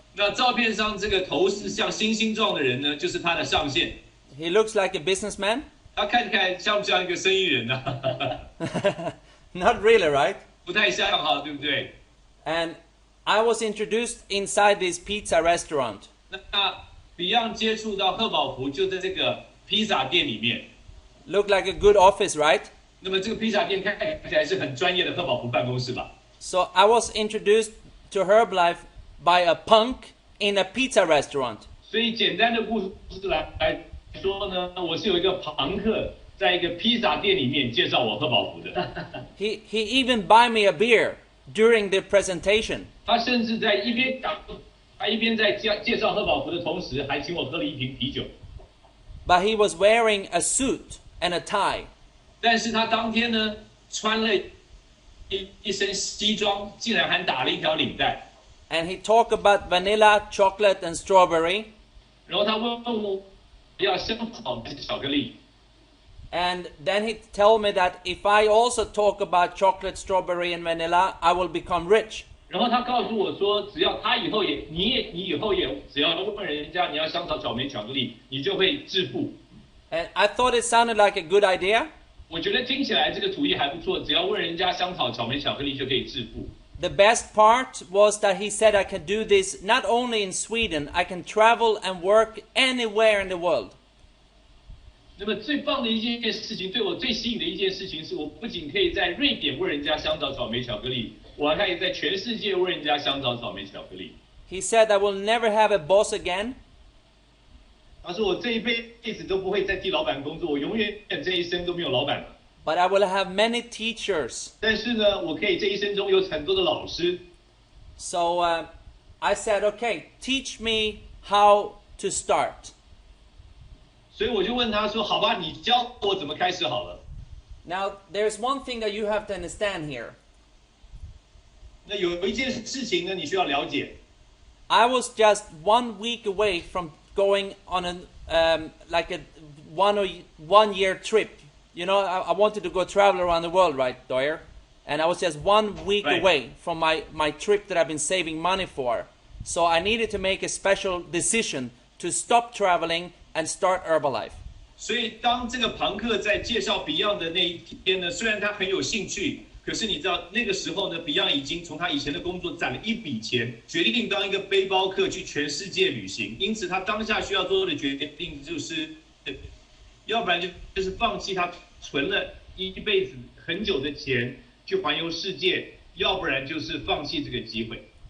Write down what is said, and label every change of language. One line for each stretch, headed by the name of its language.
Chinese: 那照片上这个头是像星星状的人呢，就是他的上线。
English: He looks like a businessman.
Chinese: 他看起来像不像一个生意人呢
English: Not really, right?
Chinese: 不太像哈，对不对？
English: And I was introduced inside this pizza restaurant.
Chinese: 那 Beyond 接触到贺宝福就在这个披萨店里面。
English: Look like a good office, right?
Chinese: 那么这个披萨店看起来是很专业的贺宝福办公室吧？
English: So I was introduced to Herbalife by a punk in a pizza restaurant.
Chinese: 所以简单的故事来说呢，我是有一个朋克在一个披萨店里面介绍我贺宝福的。
English: He even buy me a beer during the presentation.
Chinese: 他甚至在一边在介绍贺宝福的同时，还请我喝了一瓶啤酒。
English: But he was wearing a suit and a tie.
Chinese: 但是他当天呢，穿了一身西装，竟然还打了一条领带。
English: And he talked about vanilla, chocolate, and strawberry.
Chinese: 然后他问我要香草还是巧克力。
English: And then he told me that if I also talk about chocolate, strawberry, and vanilla, I will become rich.
Chinese: 然后他告诉我说，只要他以后也，你以后也，只要问人家你要香草、草莓、巧克力，你就会致富。
English: And I thought it sounded like a good idea.
Chinese: 我觉得听起来这个主意还不错，只要问人家香草、草莓、巧克力就可以致富。
English: The best part was that he said I can do this not only in Sweden, I can travel and work anywhere in the world.
Chinese: 那么最棒的一件事情，对我最吸引的一件事情是，我不仅可以在瑞典问人家香草、草莓、巧克力，我还可以在全世界问人家香草、草莓、巧克力。
English: He said I will never have a boss again.
Chinese: 他说我这一辈子都不会再替老板工作，我永远这一生都没有老板了。
English: But I will have many teachers.
Chinese: 但是呢，我可以这一生中有很多的老师。
English: So I said, okay, teach me how to start.
Chinese: 所以我就问他说：“好吧，你教我怎么开始好了。”
English: Now, there's one thing that you have to understand here.
Chinese: 那有一件事情呢，你需要了解。
English: I was just 1 week away from going on like a 1 year trip. You know, I wanted to go travel around the world, right, Doyer? And I was just 1 week Right. away from my trip that I've been saving money for. So I needed to make a special decision to stop traveling and start Herbalife.
Chinese: 所以当这个庞克在介绍 Beyond 的那一天呢，虽然他很有兴趣，可是你知道那个时候呢 ，Beyond 已经从他以前的工作攒了一笔钱，决定当一个背包客去全世界旅行。因此，他当下需要做的决定就是，要不然就是放弃他存了一辈子很久的钱去环游世界，要不然就是放弃这个机会。